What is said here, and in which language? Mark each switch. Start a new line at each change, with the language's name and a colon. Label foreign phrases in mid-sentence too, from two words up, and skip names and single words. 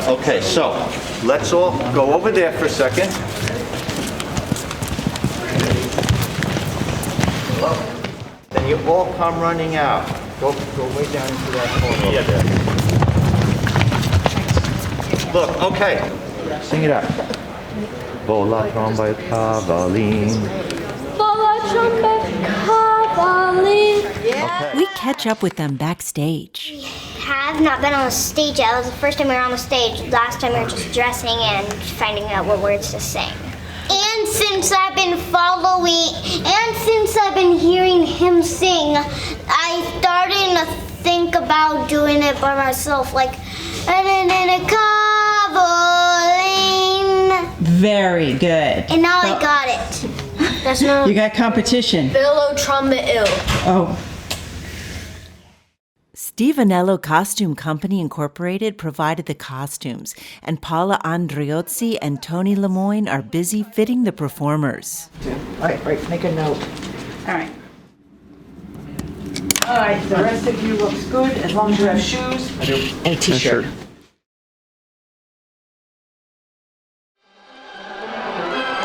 English: Okay, so let's all go over there for a second. Then you all come running out. Go way down into that corner over there. Look, okay. Sing it out. Vola tromba cavaline. Vola tromba cavaline. Okay. We catch up with them backstage. We have not been on the stage yet. That was the first time we were on the stage. Last time we were just dressing and finding out what words to sing. And since I've been hearing him sing, I started to think about doing it by myself, like, cavaline. Very good. And now I got it. That's not. You got competition. Velo tromba ill. Oh. Stevenello Costume Company Incorporated provided the costumes, and Paula Andriozzi and Tony Lemoyne are busy fitting the performers. All right, make a note. All right. All right, the rest of you looks good as long as you have shoes and a t-shirt.